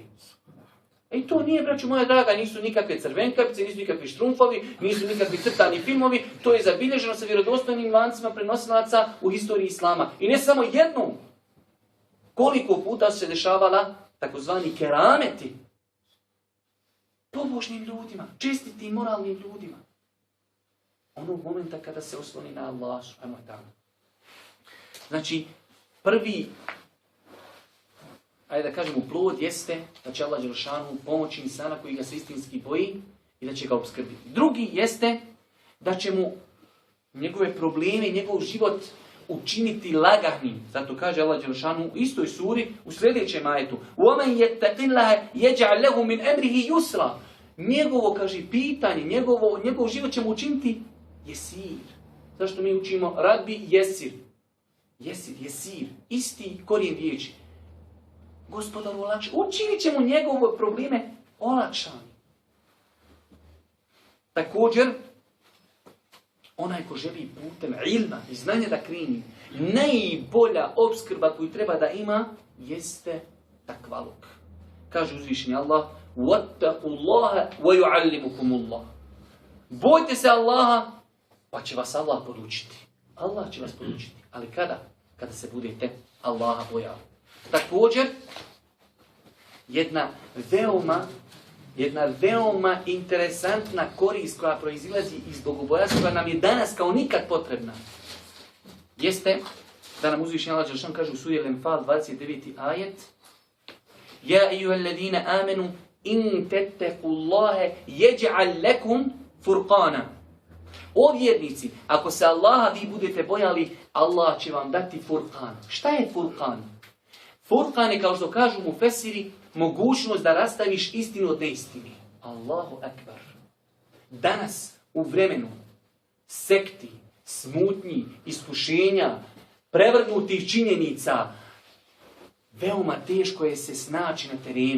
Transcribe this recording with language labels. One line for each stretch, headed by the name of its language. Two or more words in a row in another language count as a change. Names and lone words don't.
Bosnian: I to nije, braću moja draga, nisu nikakve crvenkapice, nisu nikakvi štrumfovi, nisu nikakvi crtani filmovi, to je zabilježeno sa vjerodostojnim lancima prenosilaca u historiji Islama. I ne samo jednom. Koliko puta su se dešavala takozvani kerameti pobožnim ljudima, čestitim moralnim ljudima. Onog momenta kada se osloni na Allah
Arabic: سبحانه وتعالى.
Bosnian: Znači, prvi, ajde da kažemo, plod jeste da će Allah Đelšanu pomoći insana koji ga se istinski boji i da će ga obskrbiti. Drugi jeste da će mu njegove probleme i njegov život učiniti lagahnim. Zato kaže Allah Đelšanu u istoj suri u sljedećem ajetu:
Arabic: وَمَنْ يَتَّقِ اللَّهَ يَجْعَلْ لَهُ مِنْ أَمْرِهِ يُسْرًا.
Bosnian: Njegovo, kaže, pitanje, njegov život će mu učiniti jesir. Zašto mi učimo
Arabic: رب يسر?
Bosnian: Jesir. Isti korijen riječi. Gospodaru olakša. Učinit će mu njegove probleme olakšani. Također, onaj ko želi putem ilma i znanja da kreni, najbolja opskrba koju treba da ima jeste takvaluk. Kaže uzvišeni Allah:
Arabic: وَاتَّقُوا اللَّهَ وَيُعَلِّمُكُمُ اللَّهُ.
Bosnian: Bojte se Allaha, pa će vas Allah podučiti. Allah će vas podučiti. Ali kada? Kada se budete Allaha bojali. Također, jedna veoma interesantna korist koja proizilazi iz bogobojazstva nam je danas kao nikad potrebna. Jeste da nam uzvišeni Allah dželle kaže u suri Al-Anfal 29.
Arabic: ajet: يا أيها الذين آمنوا إن تتقوا الله يجعل لكم فرقانا.
Bosnian: O vjernici, ako se Allaha vi budete bojali, Allah će vam dati furqan. Šta je furqan? Furqan je, kao što kažu mufesiri, mogućnost da rastaviš istinu od neistine.
Arabic: الله أكبر.
Bosnian: Danas, u vremenu sekti, smutnji, iskušenja, prevrnutih činjenica, veoma teško je se snaći na terenu.